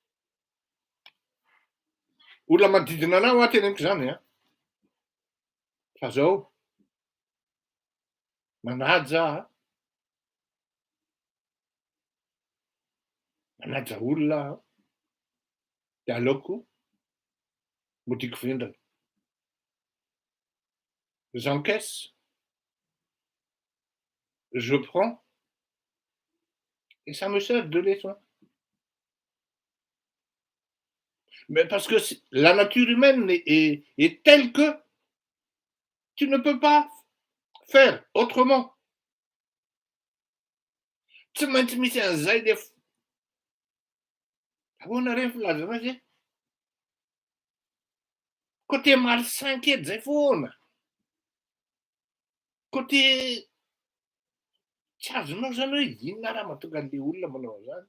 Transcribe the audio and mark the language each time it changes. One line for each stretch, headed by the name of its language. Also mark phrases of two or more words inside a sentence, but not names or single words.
Malagasy: Olona manodidina anao teny amiko zany a. Fa zao manaja aho, manaja olona aho, de aleoko modiko vendrana.
French: J'encaisse, je prends et ça me sert de leçon. Mais parce que la nature humaine est telle que tu ne peux pas faire autrement.
Malagasy: Tsy maintsy misy an'izay le ahoana reny filazana azy e?
French: Côté malsain
Malagasy: kely zay foana. Côté tsy azonao zany hoe inona raha mahatonga an'le olona manao an'izany.